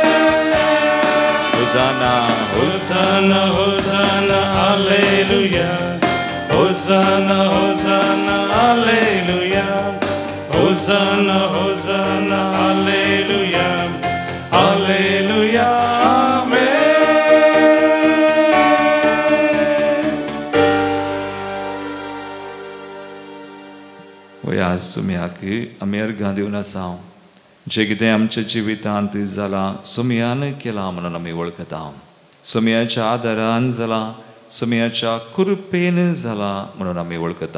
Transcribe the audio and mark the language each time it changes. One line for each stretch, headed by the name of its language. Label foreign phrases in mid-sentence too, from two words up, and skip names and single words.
Latin: होसाना Hosanna, Hosanna, Alleluia. Hosanna, Hosanna, Alleluia. Hosanna, Hosanna, Alleluia. Alleluia, Amen.
Konkani: आज सुम्याक आमी अर्घां दिवन आसा जे कितें आमच्या जिवितांत जालां सुमयान केलां म्हणून आमी वळखता सुमयाच्या आदारान जालां सुमयाच्या कृपेन जाला म्हणून आमी वळखता.